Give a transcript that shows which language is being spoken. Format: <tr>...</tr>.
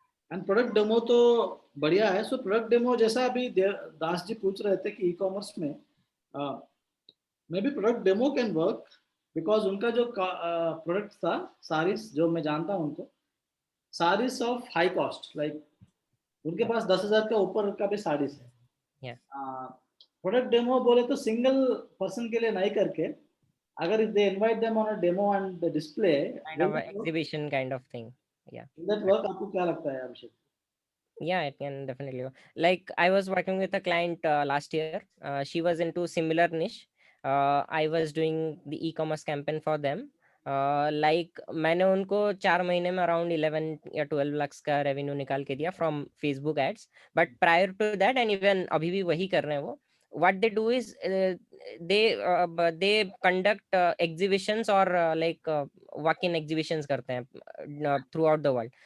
<hi>And product demo तो बढ़िया है। सो प्रोडक्ट डेमो जैसा अभी दास जी पूछ रहे थे कि ई कॉमर्स में</hi> <en>maybe product demo can work,</en> <hi>because उनका जो प्रोडक्ट था सारीस, जो मैं जानता हूँ उनको, saris of high cost, like उनके पास 10,000 का ऊपर का भी साड़ीज है। प्रोडक्ट डेमो बोले तो सिंगल पर्सन के लिए नहीं करके, अगर</hi> <en>If they invite them on a demo and the display Kind of a exhibition kind of thing. Yeah. That work,</en> <hi>आपको क्या लगता है अभिषेक?</hi> <en>Yeah, it can definitely work. Like I was working with a client last year. She was into similar niche. I was doing the e-commerce campaign for them.</en> <hi>Like मैंने उनको 4 महीने में around 11 या 12 lakhs का रेवेन्यू निकाल के दिया</hi> <en>From Facebook ads. But prior to that, and even</en> <hi>अभी भी वही कर रहे हैं वो,</hi> <en>what they do is they conduct exhibitions or like walk-in exhibitions करते हैं throughout the world.</en>